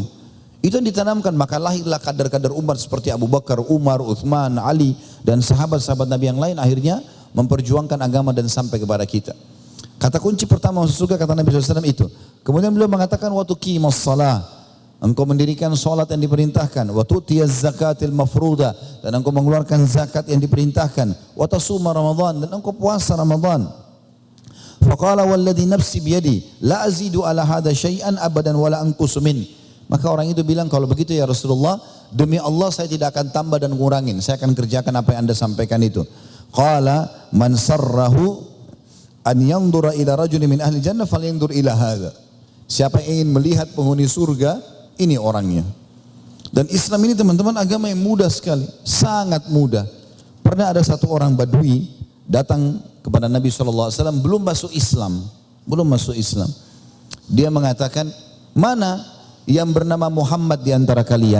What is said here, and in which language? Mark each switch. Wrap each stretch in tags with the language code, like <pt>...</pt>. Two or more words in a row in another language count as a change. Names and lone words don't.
<id>Itu yang ditanamkan, maka lahirlah kadar-kadar umat seperti Abu Bakar, Umar, Uthman, Ali, dan sahabat-sahabat Nabi yang lain akhirnya memperjuangkan agama dan sampai kepada kita. Kata kunci pertama masuk surga kata Nabi SAW itu. Kemudian beliau mengatakan,</id> <ar>وتقيم الصلاة.</ar> <id>Engkau mendirikan solat yang diperintahkan,</id> <ar>وتؤتي الزكاة المفروضة,</ar> <id>dan engkau mengeluarkan zakat yang diperintahkan,</id> <ar>وتصوم رمضان,</ar> <id>dan engkau puasa Ramadan.</id> <ar>فقال والذي نفسي بيده لا أزيد على هذا شيئا أبدا ولا أنقص من.</ar> <id>Maka orang itu bilang, kalau begitu ya Rasulullah, demi Allah saya tidak akan tambah dan ngurangin, saya akan kerjakan apa yang Anda sampaikan itu.</id> <ar>قال من سره أن ينظر إلى رجل من أهل الجنة فلينظر إلى هذا.</ar> <id>Siapa yang ingin melihat penghuni surga, ini orangnya. Dan Islam ini teman-teman agama yang mudah sekali, sangat mudah. Pernah ada satu orang Badui datang kepada Nabi SAW, belum masuk Islam. Dia mengatakan, mana yang bernama Muhammad di antara kalian?</id>